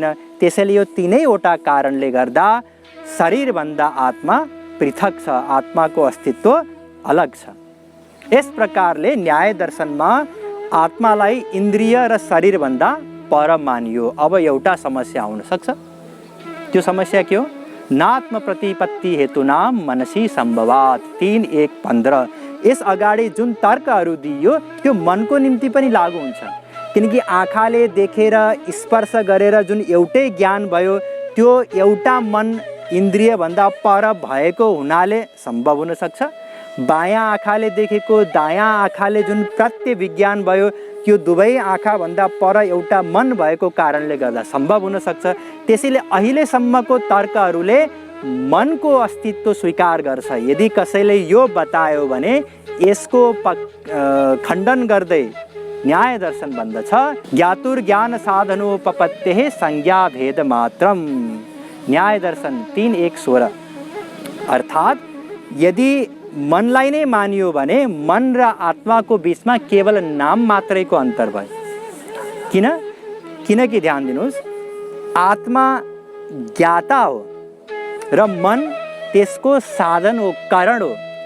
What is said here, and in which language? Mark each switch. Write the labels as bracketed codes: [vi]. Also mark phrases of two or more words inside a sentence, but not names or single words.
[ne] त्यसैले यो तीनैवटा कारणले गर्दा शरीरभन्दा आत्मा पृथक छ, आत्माको अस्तित्व अलग छ। यस प्रकारले न्याय दर्शनमा आत्मालाई इन्द्रिय र शरीरभन्दा पर मानियो। अब एउटा समस्या आउन सक्छ। त्यो समस्या के हो? [sa] नात्म प्रतिपत्ति हेतुनाम मनसी सम्भवात् 3:1-15। [ne] यस अगाडि जुन तर्कहरू दिइयो त्यो मनको निम्ति पनि लागू हुन्छ। किनकि आँखाले देखेर स्पर्श गरेर जुन एउटै ज्ञान भयो त्यो एउटा मन इन्द्रिय भन्दा पर भएको हुनाले सम्भव हुन सक्छ। बायाँ आँखाले देखेको दायाँ आँखाले जुन प्रत्य विज्ञान भयो त्यो दुवै आँखा भन्दा पर एउटा मन भएको कारणले गर्दा सम्भव हुन सक्छ। त्यसैले अहिलेसम्मको तर्कहरूले मनको अस्तित्व स्वीकार गर्छ। यदि कसैले यो बतायो भने यसको खण्डन गर्दै न्याय दर्शन भन्दछ [sa] ज्ञातुर ज्ञान साधनोपपत्तेः संज्ञा भेद मात्रम। [ne] न्याय दर्शन 3:1-16। अर्थात् यदि मनलाई नै मानियो भने मन र आत्माको बीचमा केवल नाम मात्रैको अन्तर भयो। किनकि ध्यान दिनुहोस्, आत्मा ज्ञाता हो र मन त्यसको साधन हो, कारण हो।